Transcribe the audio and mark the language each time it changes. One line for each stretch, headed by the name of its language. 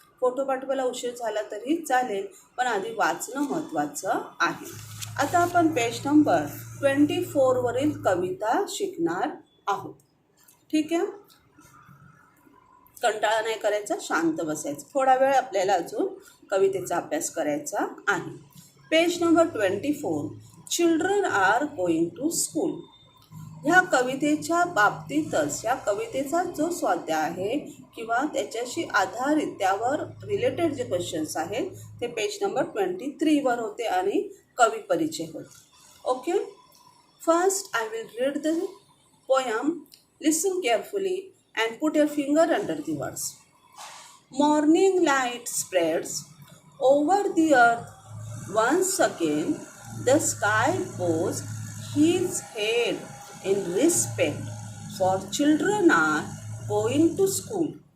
Marathi: Photo पाठवायला उशीर झाला तरी चालेल, पण आधी वाचणं महत्त्वाचं आहे. आता आपण पेज नंबर 24वरील कविता शिकणार आहोत. ठीक आहे, कंटाळा नाही करायचा, शांत बसायचं. थोडा वेळ आपल्याला अजून कवितेचा अभ्यास करायचा आहे. Page number 24, children R going to school. ह्या कवितेच्या बाबतीतच ह्या कवितेचा जो स्वाध्याय आहे किंवा त्याच्याशी आधारित त्यावर रिलेटेड जे क्वेश्चन्स आहेत ते पेज नंबर 23वर होते आणि कवी परिचय होते.
English: Okay, first I will read the poem. Listen carefully and put your finger under the words. Morning light spreads over the earth once again. The sky bows his head in respect, for children are going to school.